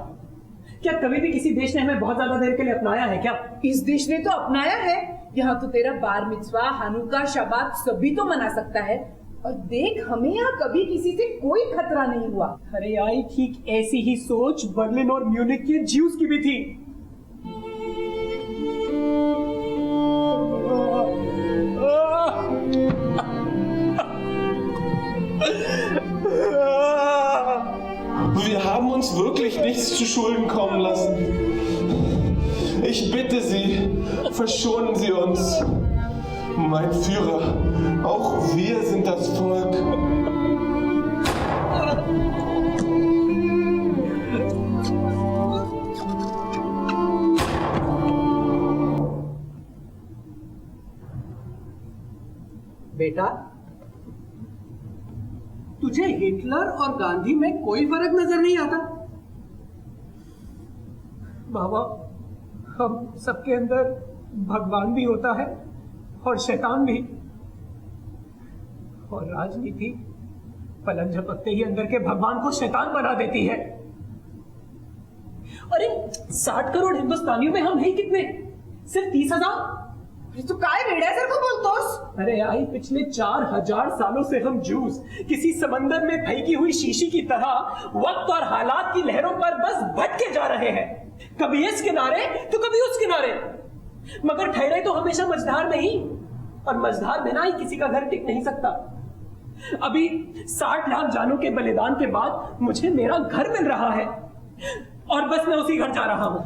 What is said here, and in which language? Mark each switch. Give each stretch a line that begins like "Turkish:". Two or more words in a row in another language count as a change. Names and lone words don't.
Hindi: क्या कभी भी किसी देश ने हमें बहुत ज्यादा देर के लिए अपनाया है क्या? इस देश ने तो अपनाया है। यहाँ तो तेरा बार मिtzवा, हानुका, शबात सभी तो मना सकता है। और देख हमें यहाँ कभी किसी से कोई खतरा नहीं हुआ। अरे आई ठीक ऐसी ही सोच बर्लिन और म्यूनिख के ज्यूज की भी थी।
German: Wir haben uns wirklich nichts zu Schulden kommen lassen. Ich bitte Sie, verschonen Sie uns. Mein Führer, auch wir sind das Volk.
Hindi: बेटा तुझे हिटलर और गांधी में कोई फर्क नजर नहीं आता? बाबा हम सबके अंदर भगवान भी होता है और शैतान भी। और राजनीति पलक झपकते ही अंदर के भगवान को शैतान बना देती है। अरे 60 करोड़ हिंदुस्तानियों में हम हैं कितने? सिर्फ 30,000।
Marathi: तू काय वेड्या सर को बोलतोस?
Hindi: अरे आई पिछले 4000 सालों से हम जूस किसी समंदर में फेंकी हुई शीशी की तरह वक्त और हालात की लहरों पर बस भटके जा रहे हैं। कभी इस किनारे तो कभी उस किनारे, मगर ठहरे तो हमेशा मझधार में ही। और मझधार बिना ही किसी का घर टिक नहीं सकता। अभी 60 लाख जानों के बलिदान के बाद मुझे मेरा घर मिल रहा है और बस मैं उसी घर जा रहा हूँ।